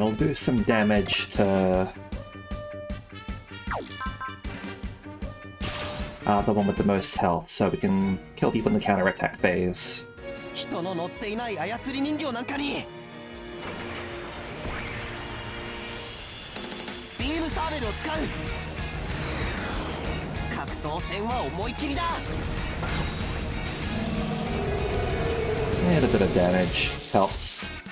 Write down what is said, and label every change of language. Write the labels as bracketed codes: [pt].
[en] It'll do some damage to the one with the most health, so we can kill people in the counterattack phase. [ja] 人の乗っていない操り人形なんかにビームサーベルを使う格闘戦は思い切りだ [en] And a bit of damage helps.